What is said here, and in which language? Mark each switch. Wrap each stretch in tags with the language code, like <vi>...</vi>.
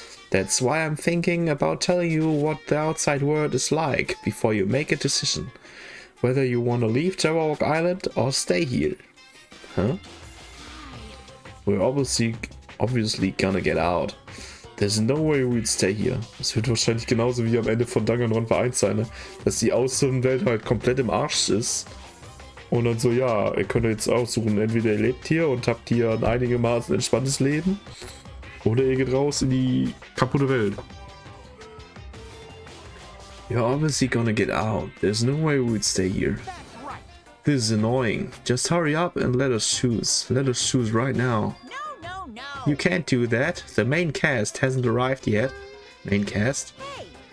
<en>That's why I'm thinking about telling you what the outside world is like before you make a decision. Whether you want to leave Jabberwock Island or stay here. Huh? We're obviously gonna get out. There's no way we'd stay here.</en> <de>Es wird wahrscheinlich genauso wie am Ende von Danganronpa 1 sein, ne? Dass die Außenwelt halt komplett im Arsch ist. Und dann so, ja, ihr könnt jetzt aussuchen, entweder ihr lebt hier und habt hier ein einigermaßen entspanntes Leben, oder ihr geht raus in die kaputte Welt.</de> <en>You're obviously gonna get out. There's no way we'd stay here. This is annoying. Just hurry up and let us choose. Let us choose right now. No. You can't do that. The main cast hasn't arrived yet. Main cast? Hey,</en>